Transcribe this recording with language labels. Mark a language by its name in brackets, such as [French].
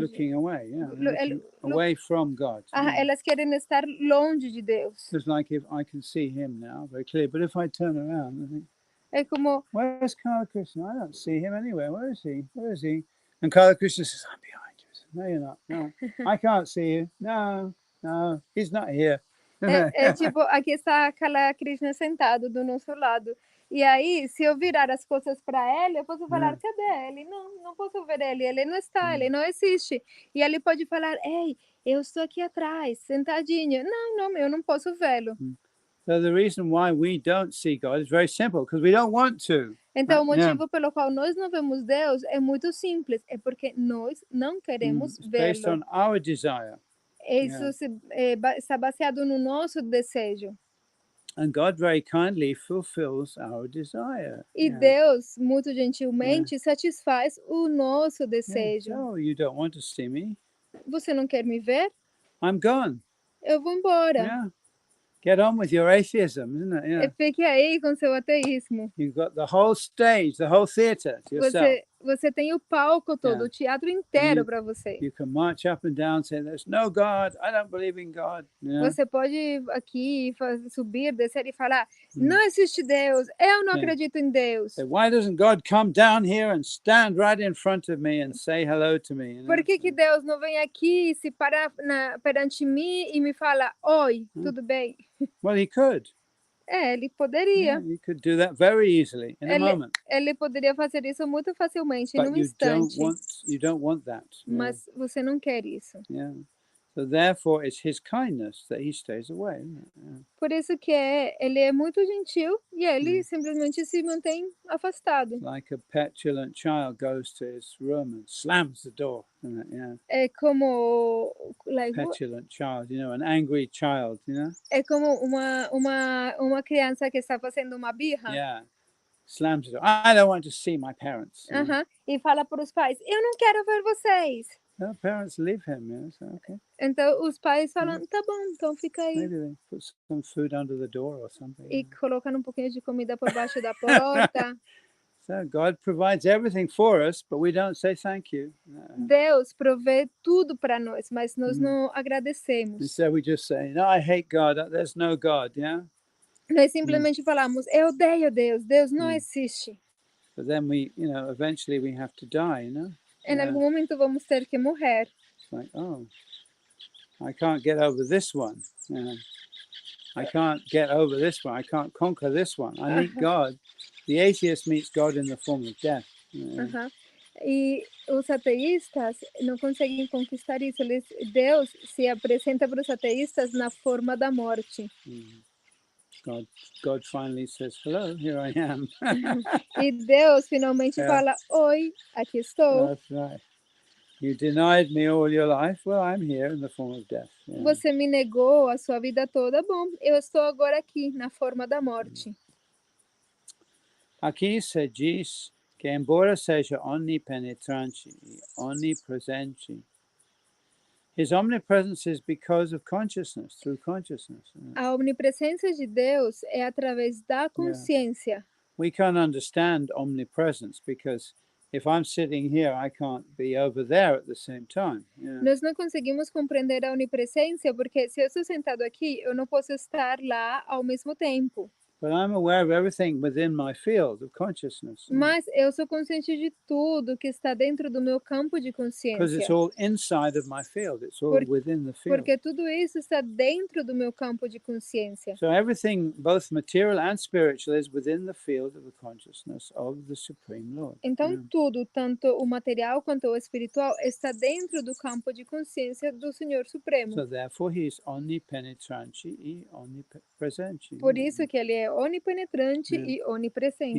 [English] Looking away, away from God. [Portuguese] Elas querem estar longe de Deus. [English] It's like if I can see him now, very clear. But if I turn around, I think, [Portuguese] É como... [English] Where's Kala Krishna? I don't see him anywhere. Where is he? Where is he? And Kala Krishna says, I'm behind you. Says, no, you're not. No, I can't see you. No, he's not here. [Portuguese] É tipo, aqui está Kala Krishna sentado do nosso lado. E aí, se eu virar as costas para ele, eu posso falar, cadê ele? Não posso ver ele. Ele não está, ele não existe. E ele pode falar, ei, eu estou aqui atrás, sentadinho. Não, eu não posso vê-lo. [English] So the reason why we don't see God is very simple, because we don't want to. [Portuguese] Então, o motivo pelo qual nós não vemos Deus é muito simples. É porque nós não queremos [English] Based on [Portuguese] vê-lo. [English] our desire. [Portuguese] Isso está baseado no nosso desejo. [English] And God very kindly fulfills our desire. [Portuguese] E Deus, muito gentilmente, satisfaz o nosso desejo. [English] Oh, you don't want to see me? [Portuguese] Você não quer me ver? [English] I'm gone. [Portuguese] Eu vou embora. [English] Get on with your atheism, isn't it? [Portuguese] Fique aí com seu ateísmo. [English] You've got the whole stage, the whole theater to yourself. [Portuguese] Você tem o palco todo, o teatro inteiro para você. [English] You can march up and down saying, there's no God, I don't believe in God. [Portuguese] Você pode aqui subir, descer e falar, não existe Deus, eu não acredito em Deus. [English] Why doesn't God come down here and stand right in front of me and say hello to me? [Portuguese] Por que Deus não vem aqui, se parar perante mim e me fala, oi, tudo bem? [English] Well, he could. [Portuguese] Ele poderia. [English] You could do that very easily in a moment. [Portuguese] Ele poderia fazer isso muito facilmente, num instante. [English] You don't want that. [Portuguese] Mas você não quer isso. [English] So therefore, it's his kindness that he stays away. [Portuguese] Por isso que ele é muito gentil e ele simplesmente se mantém afastado. [English] Like a petulant child goes to his room and slams the door. [Portuguese] É como [English] petulant child, an angry child, [Portuguese] É como uma criança que está fazendo uma birra. [English] Slams the door. I don't want to see my parents. [Portuguese] E fala para os pais, eu não quero ver vocês. [English] The parents leave him, so okay. [Portuguese] Então os pais falam, tá bom, então fica aí. [English] Maybe they put some food under the door or something. [Portuguese] E colocam um pouquinho de comida por baixo da porta. [English] So God provides everything for us, but we don't say thank you. [Portuguese] Deus provê tudo para nós, mas nós não agradecemos. [English] Instead we just say, no, I hate God. There's no God, [Portuguese] Nós simplesmente falamos, eu odeio Deus, Deus não existe. [English] But then we, eventually we have to die, [Portuguese] Em algum momento vamos ter que morrer. [English] It's like, oh, I can't get over this one. I can't get over this one. I can't conquer this one. I need God. The atheist meets God in the form of death. [Portuguese] E os ateístas não conseguem conquistar isso. Deus se apresenta para os ateístas na forma da morte. [English] God finally says, hello, here I am. [Portuguese] E Deus finalmente fala, oi, aqui estou. [English] That's right. You denied me all your life. Well, I'm here in the form of death. [Portuguese] Você me negou a sua vida toda. Bom, eu estou agora aqui na forma da morte. Aqui se diz que embora seja onipenetrante e onipresente, [English] his omnipresence is because of consciousness, through consciousness. [Portuguese] A omnipresença de Deus é através da consciência. [English] We can't understand omnipresence because if I'm sitting here, I can't be over there at the same time. [Portuguese] Nós não conseguimos compreender a onipresença porque se eu estou sentado aqui, eu não posso estar lá ao mesmo tempo. [English] But I'm aware of everything within my field of consciousness. [Portuguese] Mas eu sou consciente de tudo que está dentro do meu campo de consciência. [English] Because it's all inside of my field. It's all within the field. [Portuguese] Porque tudo isso está dentro do meu campo de consciência. [English] So everything, both material and spiritual, is within the field of the consciousness of the Supreme Lord. [Portuguese] Então tudo, tanto o material quanto o espiritual, está dentro do campo de consciência do Senhor Supremo. [English] So therefore he is [Portuguese] omnipenetrante e omnipresente. Por isso que ele é onipenetrante e onipresente.